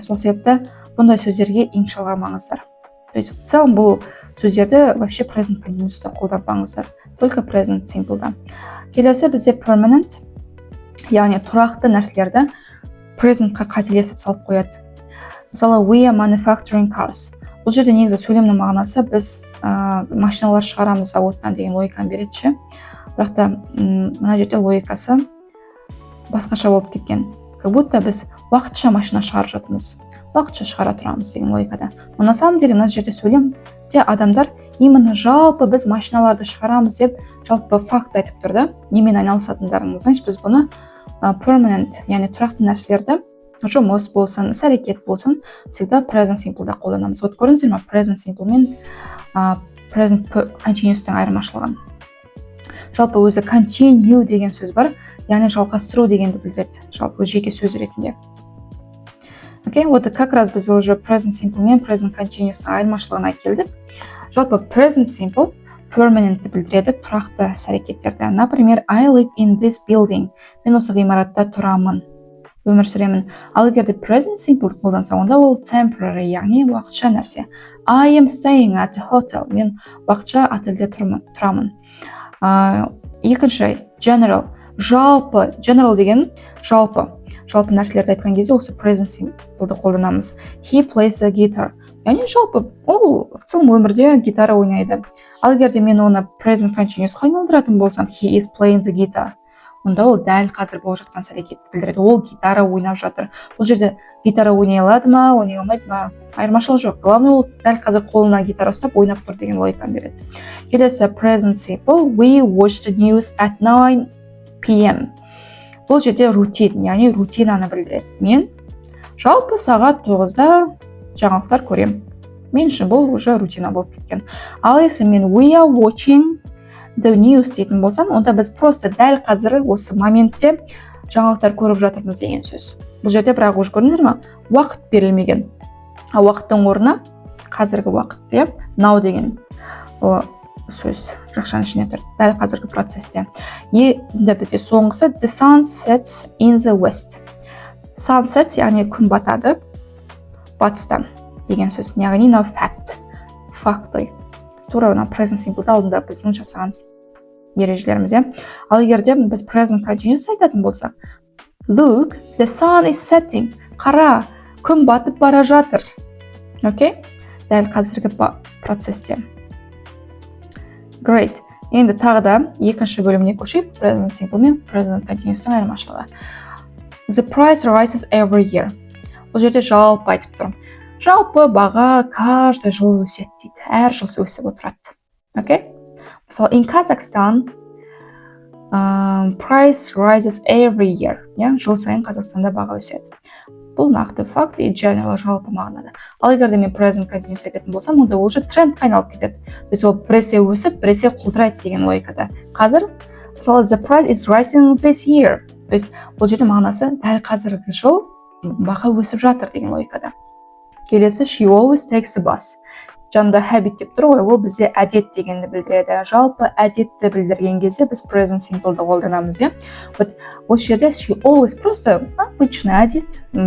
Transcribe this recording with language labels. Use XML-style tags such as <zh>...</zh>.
<kk>Сол себепті бұндай сөздерге ing жалғамаңыздар.</kk> <ru>То есть в целом</ru> <kk>бұл сөздерді вообще present continuous'та қолданбаңыздар, только present simple'да. Келесі бізде permanent, яғни тұрақты нәрселерді presentқа қателесіп салып қояды.</kk> <en>Мысалы, we are manufacturing cars.</en> <kk>Бұл жерде негізі сөйлемнің мағынасы біз машиналар шығарамыз зауыттан деген логиканы береді ше. Бірақ та мына жерде логикасы басқаша болып кеткен.</kk> <ru>Как будто</ru> <kk>біз уақытша машина шығарып жатырмыз, уақытша шығара тұрамыз деген логикада.</kk> <ru>Но на самом деле</ru> <kk>мына жерде сөйлемде адамдар именно жалпы біз машиналарды шығарамыз деп жалпы факт айтып тұр да. Немен айналысатындарыңыз. Значит, біз бұны permanent, яғни тұрақты нәрселерді, жұмыс болсын, іс-әрекет болсын, всегда present simple'да қолданамыз. Вот көрдіңіздер ме, present simple мен present continuous'тың айырмашылығын. Жалпы өзі continue деген сөз бар, яғни жалғастыру дегенді білдіреді, жалпы жеке сөз ретінде. Окей,</kk> <ru>вот как раз</ru> <kk>біз уже present simple мен present continuous'тың айырмашылығына келдік. Жалпы present simple permanentті білдіреді, тұрақты іс-әрекеттерді.</kk> <en>Например, I live in this building.</en> <kk>Мен осы ғимаратта тұрамын, өмір сүремін. Ал егер де present simple қолданса, онда ол temporary, яғни уақытша нәрсе.</kk> <en>I am staying at a hotel.</en> <kk>Мен уақытша отельде тұрамын. Екінші, general. Жалпы, general деген жалпы нәрселерді айтқан кезде осы present simple'ды қолданамыз.</kk> <en>He plays a guitar.</en> <kk>Яғни жалпы ол в целом өмірде гитара ойнайды. Ал егер де мен оны present continuous'қа айналдыратын болсам,</kk> <en>he is playing the guitar.</en> <kk>Онда ол дәл қазір болып жатқан іс-әрекетті білдіреді. Ол гитара ойнап жатыр. Бұл жерде гитара ойнай алады ма, ойнай алмайды ма, айырмашылық жоқ. Главное, ол дәл қазір қолына гитара ұстап ойнап тұр деген логиканы береді.</kk> <en>Келесі present simple. We watched the news at 9 p.m.</en> <kk>Бұл жерде рутин, яғни рутинаны білдіреді. Мен жалпы сағат 9-да жаңалықтар көрем. Мен үшін бұл уже рутина болып кеткен. Ал егер мен</kk> <en>we are watching the news</en> <kk>дейтін болсам, онда біз просто дәл қазір осы моментте жаңалықтар көріп жатырмыз деген сөз. Бұл жерде бірақ уже көрдіңіздер ме? Уақыт берілмеген. А уақыттың орнына қазіргі уақыт деп now деген сөз жақшаның ішіне тұр. Дәл қазіргі процесте. Енді бізде соңғысы</kk> <en>the sun sets in the west.</en> <kk>Sun sets, яғни күн батады батыстан деген сөз.</kk> <en>Яғни now fact.</en> <ru>Факты.</ru> <kk>Тура present simple'да алдында біздің жасаған ережелеріміз. Ал егер де біз present continuous айтатын болсақ,</kk> <en>look, the sun is setting.</en> <kk>Қара, күн батып бара жатыр. Окей? Дәл қазіргі процесте. Great. Енді тағы да екінші бөліміне көшейік.</kk> <en>Present simple мен present continuous'тың айырмашылығы. The price rises every year.</en> <kk>Бұл жерде жалпы айтып тұрмын. Жалпы баға каждый жыл өседі дейді. Әр жыл өсіп отырады. Окей?</kk> <en>Мысалы, in Kazakhstan, price rises every year.</en> <kk>Жыл сайын Қазақстанда баға өседі. Бұл нақты факт и general жалпы мағынада. Ал егер де мен present continuous айтатын болсам, онда ол уже трендқа айналып кетеді. То есть ол біресе өсіп, біресе құлдырайды деген логикада. Қазір, мысалы,</kk> <en>the price is rising this year.</en> <kk>То есть бұл жерде мағынасы дәл қазіргі жыл баға өсіп жатыр деген логикада.</kk> <en>Келесі she always takes a bus.</en> <kk>Жанында habit деп тұр ғой, ол бізде әдет дегенді білдіреді. Жалпы әдетті білдірген кезде біз present simple'ды қолданамыз, иә. Вот осы жерде she always</kk> <ru>просто обычный</ru> <kk>әдет.</kk>